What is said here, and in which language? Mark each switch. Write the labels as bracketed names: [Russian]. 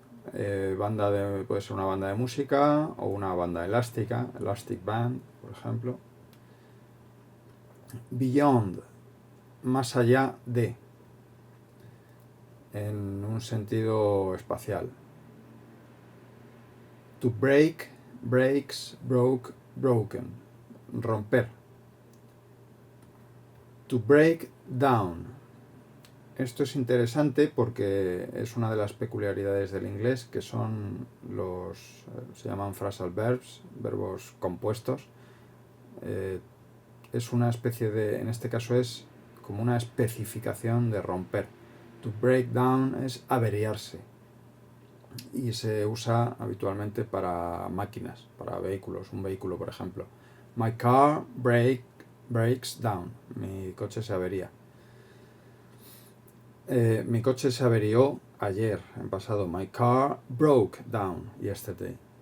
[Spanish] Puede ser una banda de música o una banda elástica, [English] elastic band, [Spanish] por ejemplo. [English] Beyond, [Spanish] más allá de, en un sentido espacial. [English] To break, breaks, broke, broken, [Spanish] romper. [English] To break down. [Spanish] Esto es interesante porque es una de las peculiaridades del inglés, que son se llaman [English] phrasal verbs, [Spanish] verbos compuestos. Es una especie de, en este caso es como una especificación de romper. [English] To break down [Spanish] es averiarse y se usa habitualmente para máquinas, para vehículos, un vehículo por ejemplo. [English] My car breaks down, [Spanish] mi coche se avería. Mi coche se averió ayer, en pasado. [English] My car broke down yesterday.